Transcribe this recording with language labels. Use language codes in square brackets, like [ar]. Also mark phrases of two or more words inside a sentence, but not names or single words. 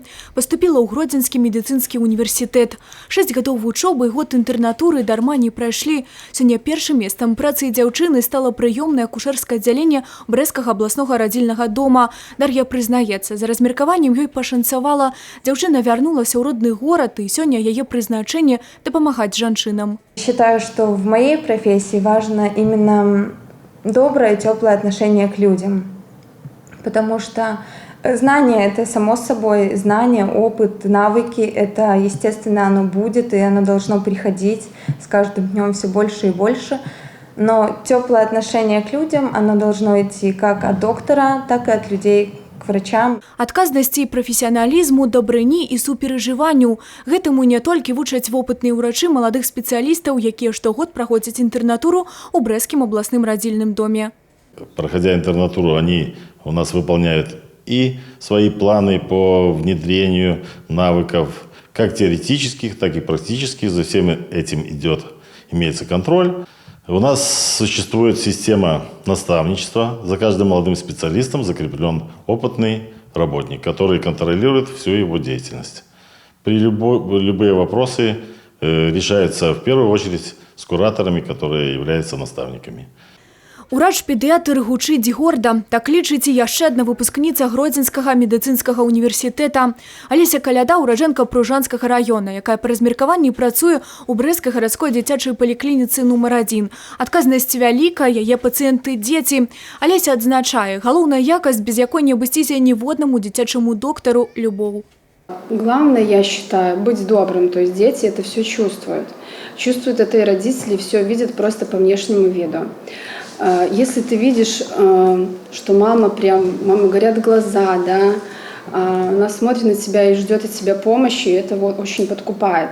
[be] Паступіла ў Гродзенскі медыцынскі універсітэт. 6 гадоў вучобы і год інтэрнатуры дарма не прайшлі. Сёння першым месцам працы дзяўчыны стала прыёмнае акушэрскае аддзяленне Брэсцкага абласнога радзільнага дома. Дар'я прызнаецца, за размеркаваннем ёй пашанцавала. Дзяўчына вярнулася ў родны горад, і сёння яе прызначэнне – дапамагаць жанчынам. [ru] Считаю, что в моей профессии важно именно доброе, теплое отношение к людям. Потому что знание – это само собой, знание, опыт, навыки – это, естественно, оно будет, и оно должно приходить с каждым днем все больше и больше. Но теплое отношение к людям, оно должно идти как от доктора, так и от людей, врачам. [be] Адказнасці і прафесіяналізму, дабрыні і суперажыванню. Гэтаму не толькі вучаць вопытныя ўрачы маладых спецыялістаў, якія штогод праходзяць інтэрнатуру ў Брэсцкім абласным радзільным доме. [ru] Проходя интернатуру, они у нас выполняют и свои планы по внедрению навыков, как теоретических, так и практических. За всем этим имеется контроль. У нас существует система наставничества. За каждым молодым специалистом закреплен опытный работник, который контролирует всю его деятельность. Любые вопросы решаются в первую очередь с кураторами, которые являются наставниками. [be] Урач-педыятр гучыць горда. Так лічыць і яшчэ адна выпускніца Гродзенскага медыцынскага універсітэта. Алеся Каляда – ураджэнка Пружанскага раёна, якая па размеркаванні працуе ў Брэсцкай гарадской дзіцячай паліклініцы нумар 1. Адказнасць вялікая, яе пацыенты – дзеці. Алеся адзначае, галоўная якасць, без якой не абысціся ніводнаму дзіцячаму доктару – любоў. [ru] Главное, я считаю, быть добрым. То есть дети это все чувствуют. Чувствуют это и родители, все видят просто по внешнему виду. Если ты видишь, что мама горят глаза, да, она смотрит на тебя и ждет от тебя помощи, это вот очень подкупает.